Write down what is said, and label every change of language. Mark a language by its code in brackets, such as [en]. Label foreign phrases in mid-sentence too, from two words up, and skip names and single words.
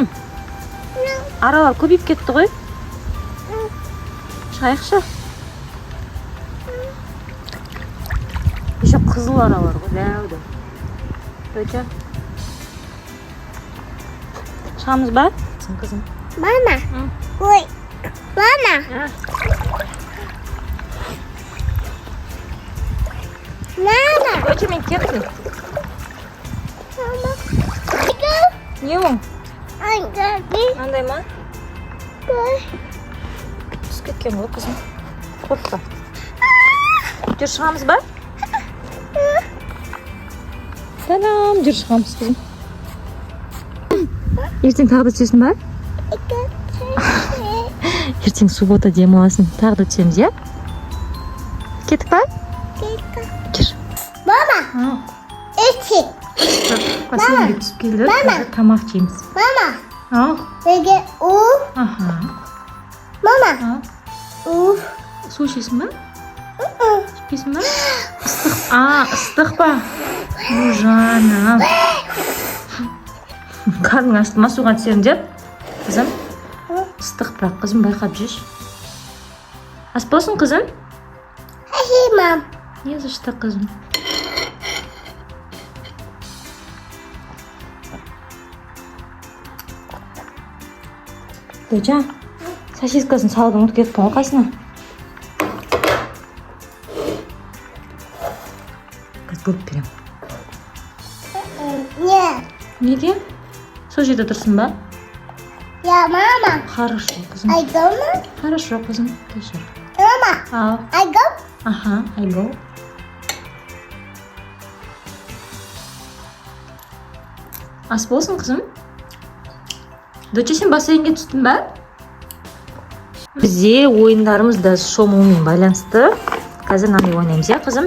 [kk] Аралар көбейіп кетті ғой. Шығайықшы. Еще қызыл аралар ғой, дәуді. Өте. Шығамыз ба? Қызым. [en] Mama. Oi. Mama. Mama. [kk] Өте мен кеттім. [en] Mama. [kk] Не ол? [en] I got it. [kk] Андай ма? Oi. Түсіп кеткен ғой қызым. Қорықпа. Жүр шығамыз ба? Сәлам, жүр шығамыз қызым. Ертең тағы да түсесің ба? [en] I got it. [kk] Ертең суббота демаласың. Тағы да түсеміз, иә? Кеттік ба? Жүр. [en] Mama. Itchy. [kk] Бассейнге түсіп келдік. Мама. Қазір тамақ жейміз. [en] Mama. [kk] Ал. [en] We get ooh. Аха. Mama. [kk] Ал. Ooh. Су ішесің ба? Ішпейсің ба? Ыстық. Ыстық па? Жаным. Қарның ашты ма, суға түсемін деп? Қызым? Ыстық бірақ қызым, байқап жүрші. Ас болсын қызым? [en] Hey, Mom. [ru] Не за что [kk] қызым? Дөжа, сосискасын салуды ұмытып кеттің ғой, қайсына? Қазір бөліп берем. [en] Yeah. [kk] Неге? Сол жерде тұрсын ба? [en] Yeah, Mama. [kk] Хорошо, қызым. [en] I go, Mom. [kk] Хорошо, қызым. Кешір. [en] Mama. [kk] Ал. [en] I go. Аха, I go. [kk] Ас болсын, қызым. Дөте, сен бассейнге түстің ба? Бізде ойындарымыз да шомылумен байланысты. Қазір мынаны ойнаймыз, иә, қызым?